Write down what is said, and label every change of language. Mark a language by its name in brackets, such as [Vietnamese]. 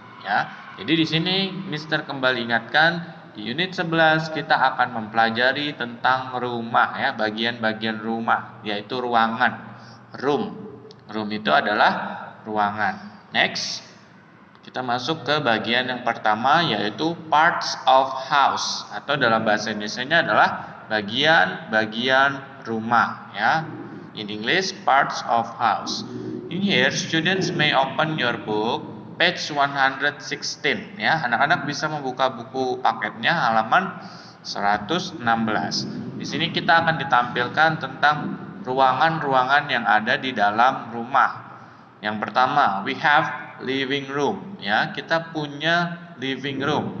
[Indonesian] Ya. Jadi di sini Mister kembali ingatkan, di unit 11 kita akan mempelajari tentang rumah ya, bagian-bagian rumah, yaitu ruangan. Room. Room itu adalah ruangan. Next, kita masuk ke bagian yang pertama, yaitu [English] parts of house, [Indonesian] atau dalam bahasa Indonesianya adalah bagian-bagian rumah ya. [English] In English, parts of house. In here, students may open your book page 116 ya. [Indonesian] Anak-anak bisa membuka buku paketnya halaman 116. Di sini kita akan ditampilkan tentang ruangan-ruangan yang ada di dalam rumah. Yang pertama, [English] we have [Indonesian] living room ya. Kita punya living room.